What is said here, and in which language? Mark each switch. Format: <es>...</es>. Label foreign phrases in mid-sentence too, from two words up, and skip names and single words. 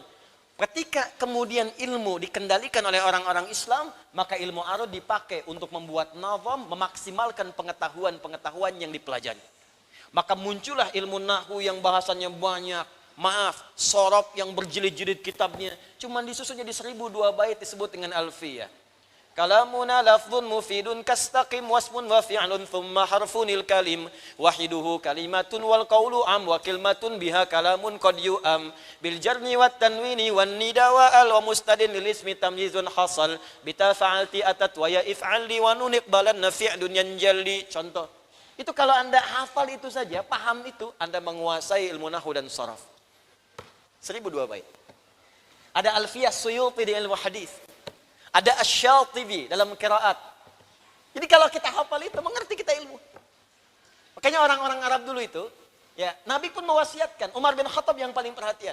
<id>Ketika kemudian ilmu dikendalikan oleh orang-orang Islam, maka ilmu arud dipakai untuk membuat nazam, memaksimalkan pengetahuan-pengetahuan yang dipelajari. Maka muncullah ilmu nahwu yang bahasanya banyak. Maaf, sorob yang berjilid-jilid kitabnya, cuman disusunnya di 1002 bait disebut dengan alfiyah.</id> <ar>كلامنا لفظ مفيد كاستقم واسم وفعل ثم حرف الكلم واحده كلمة والقول عم وكلمة بها كلام قد يؤم بالجر والتنوين والندا وأل ومسند للاسم تمييز حصل بتا فعلت وأتت ويا افعلي ونون أقبلن فعل ينجلي.</ar> <id>Contoh. Itu kalau Anda hafal itu saja, paham itu, Anda menguasai ilmu nahwu dan sharaf. 1002 bait. Ada Alfiyah Suyuti di ilmu hadis. Ada Asy-Syatibi dalam qiraat. Jadi kalau kita hafal itu, mengerti kita ilmu. Makanya orang-orang Arab dulu itu, ya Nabi pun mewasiatkan, Umar bin Khattab yang paling perhatian.</id>